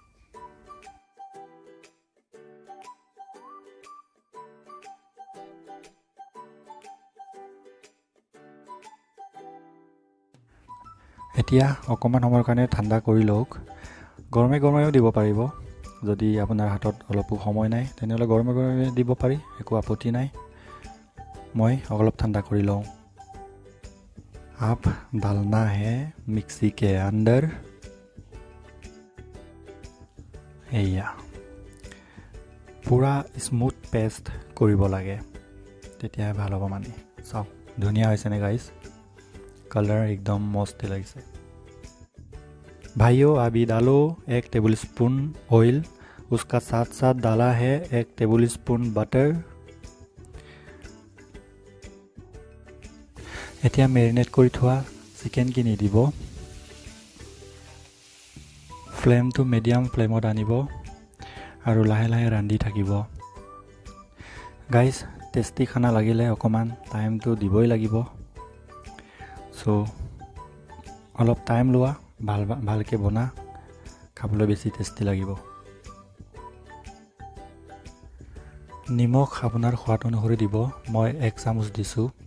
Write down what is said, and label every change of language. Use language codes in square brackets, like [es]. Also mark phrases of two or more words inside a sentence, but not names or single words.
[as] এতিয়া অকমান সময়ৰ কাৰণে ঠাণ্ডা কৰি লওক গৰমে গৰমেও দিব পাৰিব যদি আপোনাৰ হাতত অলপো সময় নাই তেনেহলে গৰমে গৰমে দিব পাৰি একো আপত্তি নাই মই অলপ ঠাণ্ডা কৰি লওঁ [hi] आप डालना है मिक्सी के अंदर [as] एया [hi] पूरा स्मूथ पेस्ट [as] কৰিব লাগে তেতিয়া ভাল হ'ব মানে চাও ধুনিয়া হৈছে নে গাইস [hi] कलर एकदम मस्त লাগিছে भाइयों अभी डालो 1 [en] table spoon [hi] ऑयल उसका साथ साथ डाला है 1 [en] table spoon [hi] बटर [as] এতিয়া মেৰিনেট কৰি থোৱা চিকেন কিনি দিব ফ্লেমটো মিডিয়াম ফ্লেমত আনিব আৰু লাহে লাহে ৰান্ধি থাকিব গাইস টেস্টি খানা লাগিলে অকমান টাইমটো দিবই লাগিব সো অলপ টাইম লোৱা ভালকে বনা খাবলৈ বেছি টেস্টি লাগিব নিমখ আপোনাৰ সোৱাদ অনুসৰি দিব মই 1 চামুচ দিছো